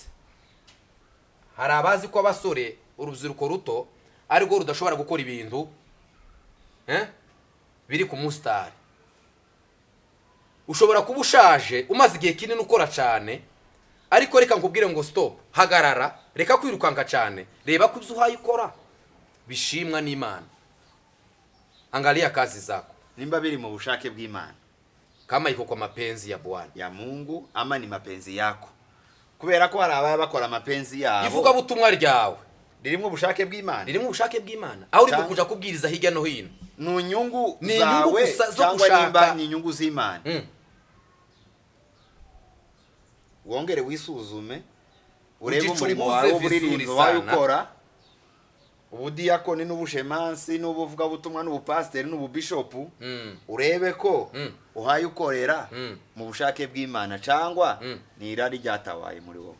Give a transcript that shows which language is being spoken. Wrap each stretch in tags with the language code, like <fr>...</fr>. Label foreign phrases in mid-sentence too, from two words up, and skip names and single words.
<rw>Hari abazi ko abasore urubyiruko ruto ari rwo rudashobora gukora ibintu biri ku mustari. Ushobora kuba ushaje umaze igihe kinini ukora cyane, ariko reka nkubwire ngo stop, hagarara, reka kwirukanka cyane, reba ko ibyo uhaye ukora bishimwa n'Imana.</rw> <sw>Angalia kazi zako</sw> <rw>nimba biri mu bushake bw'Imana,</rw> <sw>kama iko kwa mapenzi ya Bwana ya Mungu ama ni mapenzi yako.</sw> <rw>kubera ko hari abaya bakora amapenzi yabo. ivuga butumwa ryawe ririmo ubushake bw'Imana. ririmo ubushake bw'Imana aho uri kuja kubwiriza hirya no hino. Ni inyungu Ni inyungu zawe gusa zo cyangwa gushaka. nimba ni inyungu z'Imana. Wongere wisuzume urebe umurimo wawe w'uburirimbo wawe ukora, ubudiyakoni n'ubushemansi n'ubuvuga butumwa n'ubupasiteri n'ububishopu, urebe ko uhaye ukorera mu bushake bw'Imana cyangwa ni irari ryatawaye muri wowe.</rw>